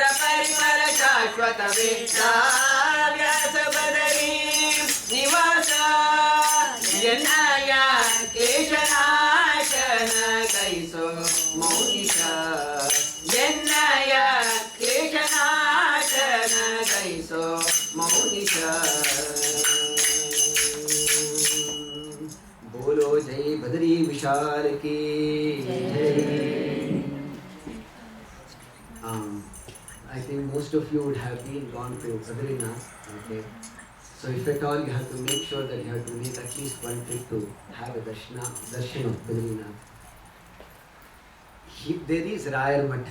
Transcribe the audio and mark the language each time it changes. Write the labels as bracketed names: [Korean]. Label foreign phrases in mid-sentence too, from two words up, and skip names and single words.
[Kannada] ಪರಿಮಳ ಶಾಶ್ವತ ವೇದ ವ್ಯಾಸ ಬದಲಿ ನಿವಾಸ ಎನ್ನಯ ಕ್ಲೇಶನಾಶನ ಗೈಸೋ ಮೌನಿಷ ಎನ್ನಯ ಕ್ಲೇಶನಾಶನ ಗೈಸೋ ಮೌನಿಷ [Hindi] बोलो जय बदरी विशाल की जय. [English] I think most of you would have been gone to Bhajane. Okay. So if at all you have to make sure that you have to make at least one trip to have a darshan of Bhajane. There is Rayar Math.